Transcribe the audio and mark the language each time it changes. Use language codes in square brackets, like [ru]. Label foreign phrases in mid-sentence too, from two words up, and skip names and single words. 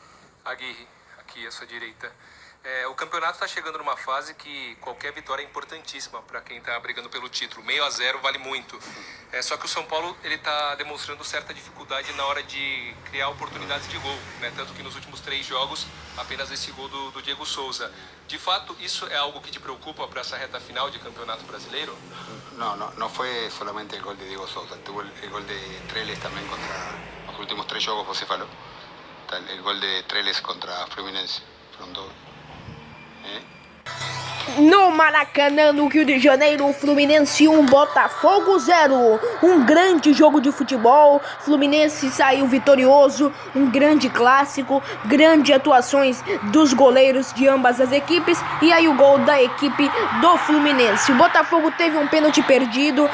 [pt] Aguirre, aqui à sua direita. O campeonato está chegando numa fase que qualquer vitória é importantíssima para quem está brigando pelo título. 6-0 vale muito. Só que o São Paulo está demonstrando certa dificuldade na hora de criar oportunidades de gol, né? Tanto que nos últimos 3 jogos, apenas esse gol do Diego Souza. De fato, isso é algo que te preocupa para essa reta final de Campeonato Brasileiro? [es] No fue solamente el gol de Diego Souza. Tuvo el gol de Trellis también contra los últimos 3 [pt] jogos, você falou. [es] El gol de Trellis contra Fluminense. Fueron 2. [pt] No Maracanã, no Rio de Janeiro, Fluminense 1, Botafogo 0. Um grande jogo de futebol. Fluminense saiu vitorioso. Um grande clássico. Grandes atuações dos goleiros de ambas as equipes. E aí o gol da equipe do Fluminense. O Botafogo teve um pênalti perdido.